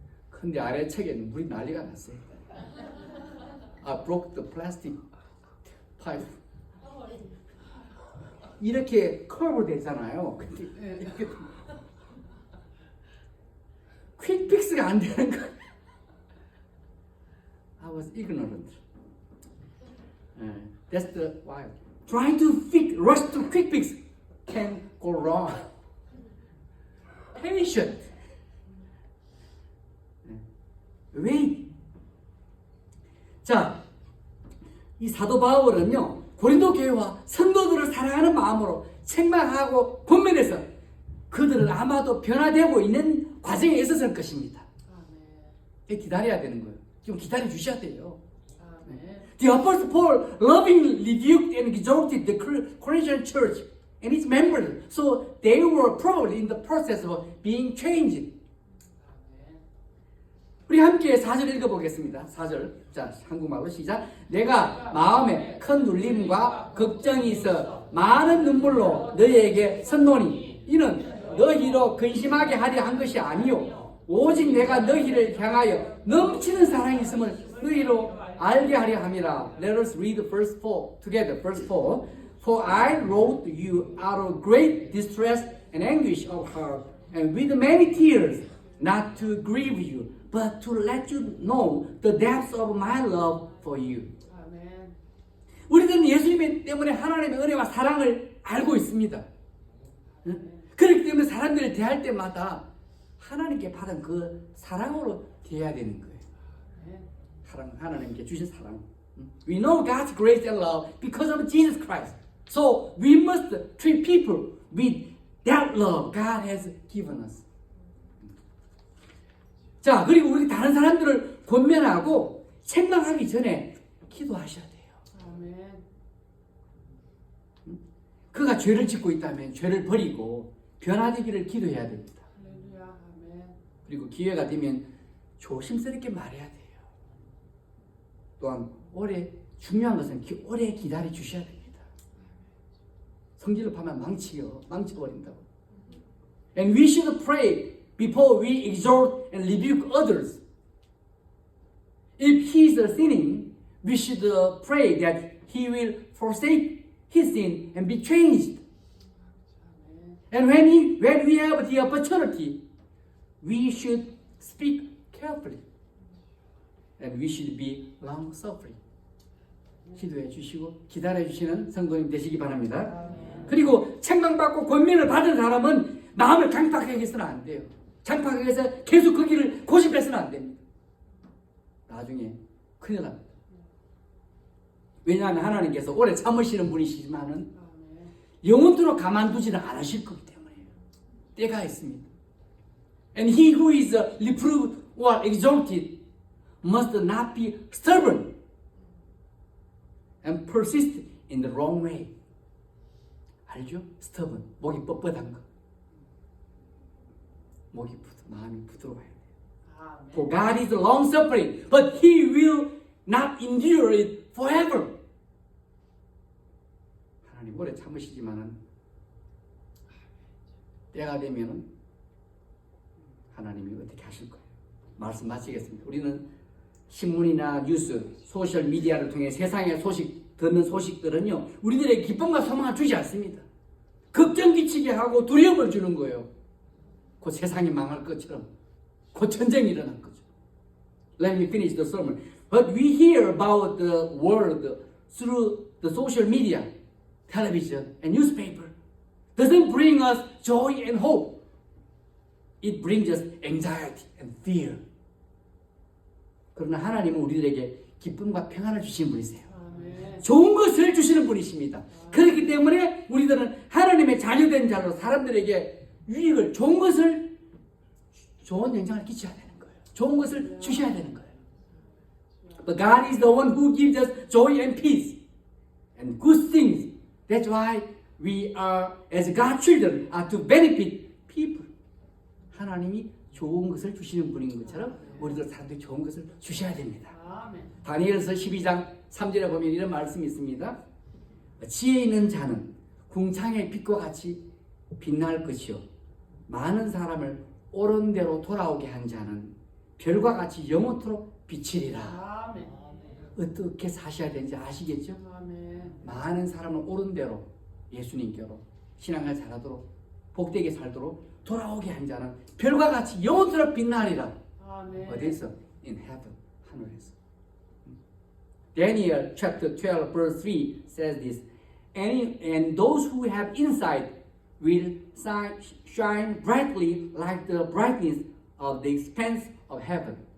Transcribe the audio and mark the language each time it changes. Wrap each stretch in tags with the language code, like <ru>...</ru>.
<ko>근데 아래측에는 물이 난리가 났어요.</ko> <en>I broke the plastic pipe.</en> <ko>이렇게 커브 되잖아요. 근데 네. 이렇게 퀵픽스가 안 되는 거예요.</ko> <en>I was ignorant. That's the why. Trying to rush to quick fix can go wrong. Patient. Wait.</en> <ko>자, 이 사도 바울은요 고린도 교회와 성도들을 사랑하는 마음으로 책망하고 권면해서 그들은 아마도 변화되고 있는 과정에 있었을 것입니다. 아멘. 기다려야 되는 거예요. 좀 기다려 주셔야 돼요. 아멘.</ko> <en>The Apostle Paul lovingly rebuked and exhorted the Corinthian church and its members, so they were probably in the process of being changed.</en> <ko>아멘. 우리 함께 4절 읽어보겠습니다. 4절. 자, 한국말로 시작. 내가 마음에 큰 눌림과 걱정이 있어 많은 눈물로 너희에게 선노니 이는 너희로 근심하게 하려 한 것이 아니요 오직 내가 너희를 향하여 넘치는 사랑이 있음을 너희로 알게 하려 함이라.</ko> <en>Let us read verse 4 together. Verse 4. For I wrote you out of great distress and anguish of heart and with many tears, not to grieve you, but to let you know the depths of my love for you.</en> <ko>아멘. 우리들은 예수님 때문에 하나님의 은혜와 사랑을 알고 있습니다. 그렇기 때문에 사람들을 대할 때마다 하나님께 받은 그 사랑으로 대해야 되는 거예요. 하나님께 주신 사랑.</ko> <en>We know God's grace and love because of Jesus Christ. So we must treat people with that love God has given us.</en> <ko>자, 그리고 우리 다른 사람들을 권면하고 책망하기 전에 기도하셔야 돼요. 아멘. 그가 죄를 짓고 있다면 죄를 버리고 변화되기를 기도해야 됩니다. 할렐루야. 아멘. 그리고 기회가 되면 조심스럽게 말해야 돼요. 또한 중요한 것은 오래 기다려 주셔야 됩니다. 성질을 파면 망쳐버린다고.</ko> <en>And we should pray before we exhort and rebuke others. If he is sinning, we should pray that he will forsake his sin and be changed. And when we have the opportunity, we should speak carefully. And we should be long-suffering.</en> <ko>기도해 주시고 기다려 주시는 성도님 되시기 바랍니다. 그리고 책망받고 권면을 받은 사람은 마음을 강팍하게 해서는 안 돼요. 강팍하게 해서 계속 그 길을 고집해서는 안 됩니다. 나중에 큰일 납니다. 왜냐하면 하나님께서 오래 참으시는 분이시지만은 영원토록 가만두지는 않으실 거기 때문에요. 때가 있습니다.</ko> <en>And he who is reproved or exalted must not be stubborn and persist in the wrong way.</en> <ko>알죠? stubborn, 목이 뻣뻣한 거. 마음이 부드러워야 돼요. 아멘.</ko> <en>For God is long-suffering, but He will not endure it forever.</en> <ko>하나님 오래 참으시지만은 때가 되면은 하나님이 어떻게 하실 거예요? 말씀 마치겠습니다. 우리는 신문이나 뉴스, 소셜 미디어를 통해 세상의 소식, 듣는 소식들은요, 우리들에게 기쁨과 소망을 주지 않습니다. 걱정 끼치게 하고 두려움을 주는 거예요. 곧 세상이 망할 것처럼, 곧 전쟁이 일어날 거죠.</ko> <en>Let me finish the sermon. But we hear about the world through the social media, television, and newspaper. Doesn't bring us joy and hope. It brings us anxiety and fear.</en> <ko>그러나 하나님은 우리들에게 기쁨과 평안을 주시는 분이세요. 아멘. 좋은 것을 주시는 분이십니다. 그렇기 때문에 우리들은 하나님의 자녀된 자로 사람들에게 유익을, 좋은 영향을 끼쳐야 되는 거예요. 좋은 것을 주셔야 되는 거예요.</ko> <en>But God is the one who gives us joy and peace and good things. That's why we are, as God's children, are to benefit people.</en> <ko>하나님이 좋은 것을 주시는 분인 것처럼 우리들 사람들이 좋은 것을 주셔야 됩니다. 아멘. 다니엘서 12장 3절에 보면 이런 말씀이 있습니다. 지혜 있는 자는 궁창의 빛과 같이 빛날 것이요 많은 사람을 옳은 대로 돌아오게 한 자는 별과 같이 영원토록 비치리라. 아멘. 어떻게 사셔야 되는지 아시겠죠? 아멘. 많은 사람을 옳은 대로 예수님께로 신앙을 잘하도록 복되게 살도록 돌아오게 한 자는 별과 같이 영원토록 빛나리라. 아멘. 어디서?</ko> <en>In heaven,</en> <ko>하늘에서.</ko> <en>Daniel chapter 12 verse 3 says this. And those who have insight will shine brightly like the brightness of the expanse of heaven.</en>